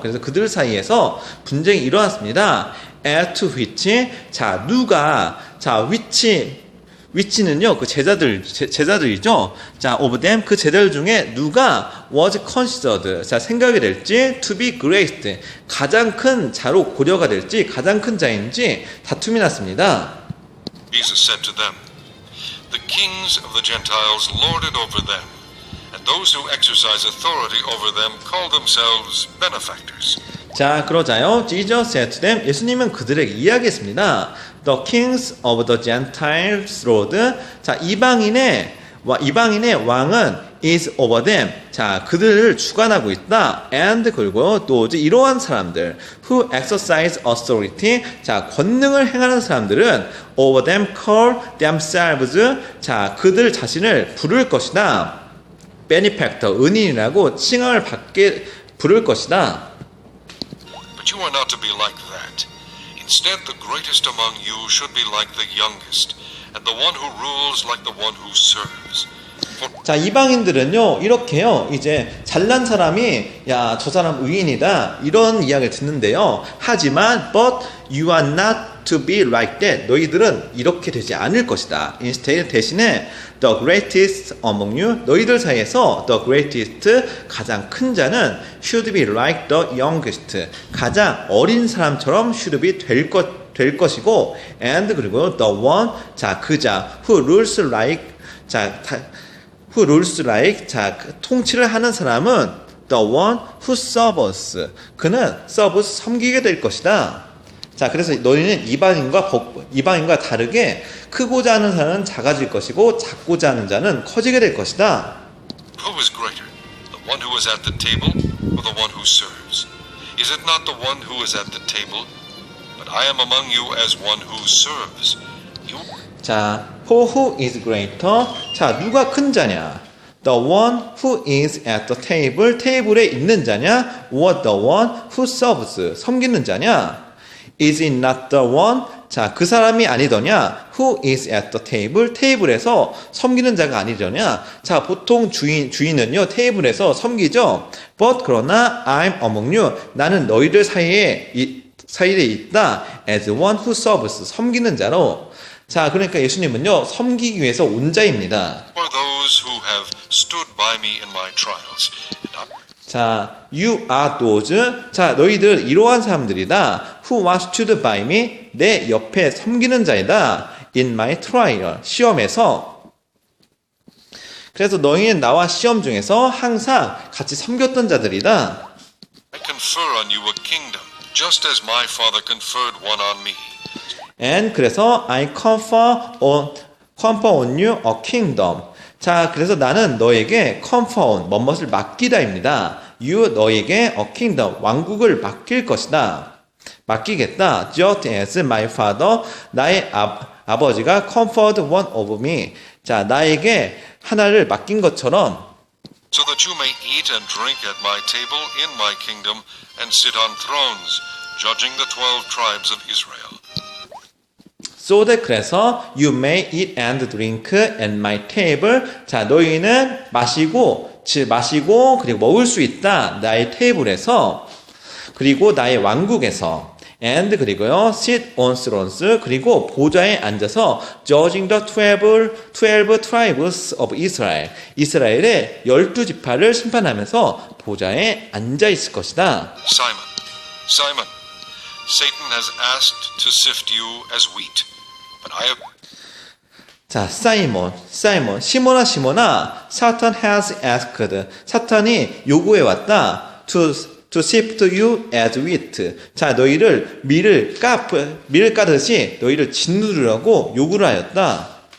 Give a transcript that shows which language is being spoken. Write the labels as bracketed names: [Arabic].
[Korean] 그래서 그들 사이에서 분쟁이 일어났습니다. [English] as to which, [Korean] 자, 누가, 자, which는요, 그 제자들이죠. 자, [English] of them, [Korean] 그 제자들 중에 누가 [English] was considered, [Korean] 자, 생각이 될지, [English] to be greatest, [Korean] 가장 큰 자로 고려가 될지, 가장 큰 자인지 다툼이 났습니다. [English] Jesus said to them, The kings of the Gentiles lord it over them, and those who exercise authority over them call themselves benefactors. [Korean] 자, 그러자요, [English] Jesus said to them, [Korean] 예수님은 그들에게 이야기했습니다. [English] The kings of the Gentiles lord, [Korean] 자, 이방인의 이방인의 왕은 [English] is over them. [Korean] 자, 그들을 주관하고 있다. And 그리고 또 이러한 사람들 [English] who exercise authority. [Korean] 자, 권능을 행하는 사람들은 [English] over them call themselves. [Korean] 자, 그들 자신을 부를 것이다. benefactor, 은인이라고 칭함을 받게 부를 것이다. [English] But you are not to be like that. Instead, the greatest among you should be like the youngest, and the one who rules like the one who serves. [Korean] 자, 이방인들은요, 이렇게요, 이제 잘난 사람이, 야, 저 사람 의인이다, 이런 이야기를 듣는데요. 하지만, [English] but you are not to be like that. [Korean] 너희들은 이렇게 되지 않을 것이다. [English] Instead, [Korean] 대신에, [English] the greatest among you, [Korean] 너희들 사이에서 [English] the greatest, [Korean] 가장 큰 자는 [English] should be like the youngest. [Korean] 가장 어린 사람처럼 [English] should be [Korean] 될 것이고, [English] and 그리고 the one, [Korean] 자, 그 자, [English] who rules like, 자, who rules like, [Korean] 자, 통치를 하는 사람은 [English] the one who serves. [Korean] 그는 [English] serves, [Korean] 섬기게 될 것이다. 자, 그래서 너희는 이방인과 다르게 크고자 하는 자는 작아질 것이고 작고자 하는 자는 커지게 될 것이다. [English] Who is greater, the one who is at the table or the one who serves? Is it not the one who is at the table? But I am among you as one who serves. You [Korean] 자, [English] for who is greater? [Korean] 자, 누가 큰 자냐? [English] The one who is at the table, [Korean] 테이블에 있는 자냐? [English] or the one who serves, [Korean] 섬기는 자냐? [English] Is it not the one? [Korean] 자, 그 사람이 아니더냐? [English] Who is at the table? [Korean] 테이블에서 섬기는 자가 아니더냐? 자, 보통 주인은요, 테이블에서 섬기죠? [English] But [Korean] 그러나 [English] I'm among you. [Korean] 나는 너희들 사이에 있다. [English] As one who serves. [Korean] 섬기는 자로. 자, 그러니까 예수님은요, 섬기기 위해서 온 자입니다. [English] are those who have stood by me in my trials. And I 자, you are those. [Korean] 자, 너희들 이러한 사람들이다. [English] Who was stood by me. [Korean] 내 옆에 섬기는 자이다. [English] In my trial. [Korean] 시험에서. 그래서 너희는 나와 시험 중에서 항상 같이 섬겼던 자들이다. [English] confer on you a kingdom, just as my Father conferred one on me. And [Korean] 그래서 [English] I confer on you a kingdom. [Korean] 자, 그래서 나는 너에게 [English] confer on, [Korean] 뭐뭇을 맡기다입니다. You, 너에게 [English] a kingdom, [Korean] 왕국을 맡길 것이다. 맡기겠다. Just as my father, 나의 아버지가 conferred one over me. 자, 나에게 하나를 맡긴 것처럼 [English] So that you may eat and drink at my table in my kingdom and sit on thrones, judging the 12 tribes of Israel. So that [Korean] 그래서 [English] you may eat and drink at my table. [Korean] 자, 너희는 마시고 그리고 먹을 수 있다. 나의 테이블에서 그리고 나의 왕국에서 and 그리고요 [English] sit on thrones [Korean] 그리고 보좌에 앉아서 [English] judging the 12 tribes of Israel. [Korean] 이스라엘의 12지파를 심판하면서 보좌에 앉아 있을 것이다. [English] Simon, Simon, Satan has asked to sift you as wheat, but I have [Korean] 자, 사이몬, 시몬아, 사탄 [English] has asked. [Korean] 사탄이 요구해 왔다. [English] to sift you as wheat. [Korean] 자, 너희를 밀을 까듯이 너희를 짓누르려고 요구를 하였다.